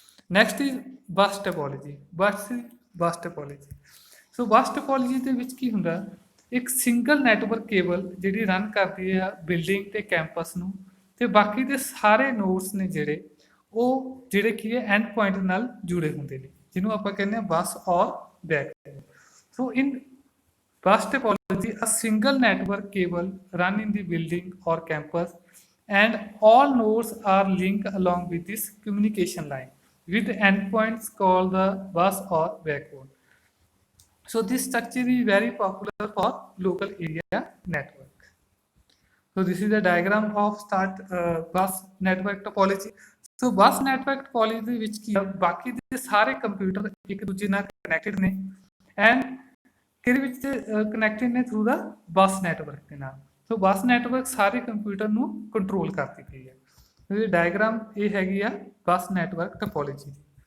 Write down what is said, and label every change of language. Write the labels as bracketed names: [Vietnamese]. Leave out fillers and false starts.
[English] Next is bus topology. [Punjabi] ਬਸ ਟੋਪੋਲॉजी ਸੋ ਬਸ ਟੋਪੋਲॉजी ਦੇ ਵਿੱਚ ਕੀ ਹੁੰਦਾ, ਇੱਕ ਸਿੰਗਲ ਨੈਟਵਰਕ ਕੇਬਲ ਜਿਹੜੀ ਰਨ ਕਰਦੀ ਆ ਬਿਲਡਿੰਗ ਤੇ ਕੈਂਪਸ ਨੂੰ ਤੇ ਬਾਕੀ ਦੇ ਸਾਰੇ ਨੋਡਸ ਨੇ ਉਹ ਜਿਹੜੇ ਕੀ ਹੈ ਐਂਡ ਪੁਆਇੰਟ ਨਾਲ ਜੁੜੇ ਹੁੰਦੇ ਨੇ ਜਿਹਨੂੰ ਆਪਾਂ ਕਹਿੰਦੇ ਆ ਬੱਸ ਔਰ ਬੈਕ। [English] So in bus topology a single network cable run in the building or campus and all nodes are linked along with this communication line with endpoints called the bus or backbone. So this structure is very popular for local area network. So this is the diagram of bus network topology. So bus network topology [Punjabi] ਦੇ ਵਿੱਚ ਕੀ ਆ ਬਾਕੀ ਦੇ ਸਾਰੇ computer ਇੱਕ ਦੂਜੇ ਨਾਲ connected ਨੇ ਐਂਡ ਕਿਹਦੇ ਵਿੱਚ ਕਨੈਕਟਡ ਨੇ ਥਰੂ ਦਾ ਬਸ ਨੈਟਵਰਕ ਦੇ ਨਾਲ। ਸੋ ਬੱਸ ਨੈਟਵਰਕ ਸਾਰੇ ਕੰਪਿਊਟਰ ਨੂੰ ਕੰਟਰੋਲ ਕਰਦੀ ਪਈ ਹੈ। ਇਹ ਡਾਇਗਰਾਮ ਇਹ ਹੈਗੀ ਆ ਬੱਸ ਨੈਟਵਰਕ ਟੋਪੋਲॉजी ਦੀ।